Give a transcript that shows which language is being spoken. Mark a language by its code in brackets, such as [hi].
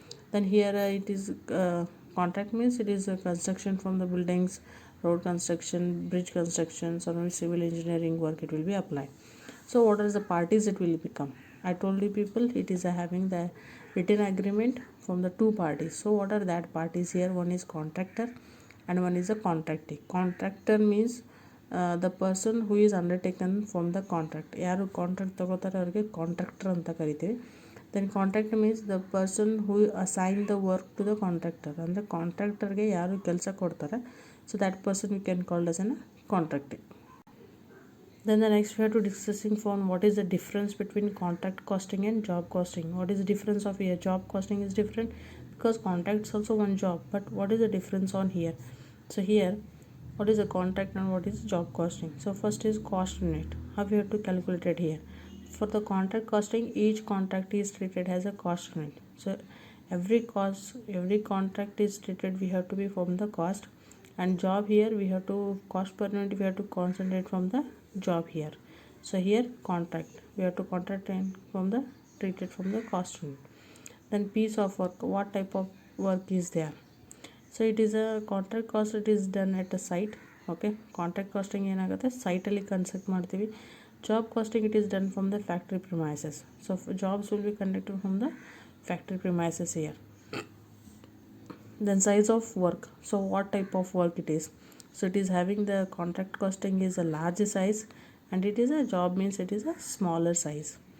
[en] Then here it is contract means it is a construction from the buildings, road construction, bridge construction, or civil engineering work it will be applied. So what are the parties it will become? I told you people it is having the written agreement from the two parties. So what are that parties here? One is contractor and one is a contractee. Contractor means the person who is undertaken from the contract. [kn] ಯಾರು contract ತಗೋತಾರೆ ಅವ್ರಿಗೆ contractor ಅಂತ ಕರಿತೀವಿ. [en] Then contractor means the person who assign the work to the contractor. [kn] ಅಂದರೆ ಕಾಂಟ್ರಾಕ್ಟರ್ಗೆ ಯಾರು ಕೆಲಸ ಕೊಡ್ತಾರೆ, [en] So that person we can called as an contracting. Then the next we have to discussing on what is the difference between contract costing and job costing. What is the difference of here? Job costing is different because contract is also one job, but what is the difference on here? So here, what is the contract and what is job costing? So first is cost unit. How we have to calculate it here? For the contract costing, each contract is treated as a cost unit. So every contract is treated, we have to be from the cost, and job here we have to cost per unit, we have to concentrate from the job here. So here contract we have to contract and from the treated from the cost unit. Then piece of work, what type of work is there? So it is a contract cost, it is done at a site. [kn] Okay, contract costing ಏನಾಗುತ್ತೆ ಸೈಟಲ್ಲಿ construct ಮಾಡ್ತೀವಿ. [en] Job costing it is done from the factory premises. So jobs will be conducted from the factory premises here. Then size of work, so what type of work it is? So it is having the contract costing is a large size, and it is a job means it is a smaller size.